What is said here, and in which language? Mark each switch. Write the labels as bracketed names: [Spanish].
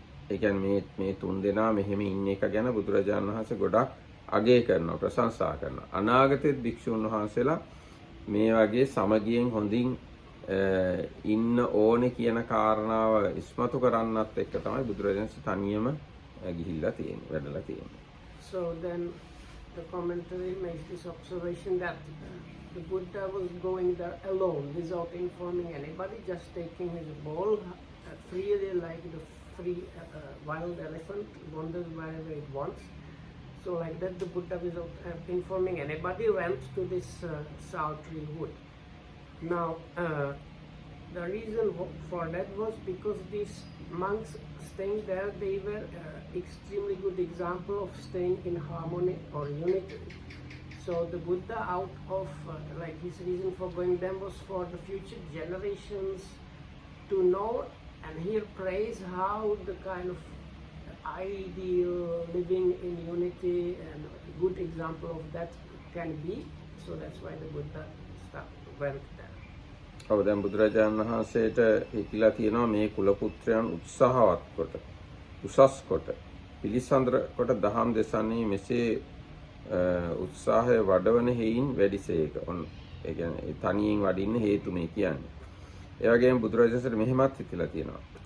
[Sinhala] ඒ කියන්නේ මේ තුන් දෙනා මෙහෙම ඉන්න එක ගැන බුදුරජාණන් වහන්සේ ගොඩක් අගය කරනවා, ප්‍රශංසා කරනවා. අනාගතයේ භික්ෂුන් වහන්සේලා මේ වගේ සමගියෙන් හොඳින් ඉන්න ඕනේ කියන කාරණාව ඉස්මතු කරන්නත් එක්ක තමයි බුදුරජාණන් වහන්සේ තනියම ගිහිල්ලා තියෙන්නේ, වැඩලා තියෙන්නේ. [English] So then the commentary makes this observation that the Buddha was going there alone without informing anybody, just taking his bowl freely like the free wild elephant wanders wherever it wants. So like that the Buddha, without informing anybody, went to this Sautri wood. Now the reason for that was because these monks staying there, they were extremely good example of staying in harmony or unity. So the Buddha, out of like his reason for going them was for the future generations to know and hear praise how the kind of ideal living in unity and good example of that can be. So that's why the Buddha went there. [Sinhala] ඔව් දැන් බුදුරජාණන් වහන්සේට හිතිලා තියෙනවා මේ කුල පුත්‍රයන් උත්සාහවත් කොට උසස් කොට පිළිසඳර කොට දහම් දෙසන්නේ මෙසේ උත්සාහය වඩවන හේයින් වැඩිසේක. ඔන්න ඒ කියන්නේ තනියෙන් වඩින්න හේතු මේ කියන්නේ. ඒ වගේම බුදුරජාණන්සේට මෙහෙමත් හිතිලා තියෙනවා.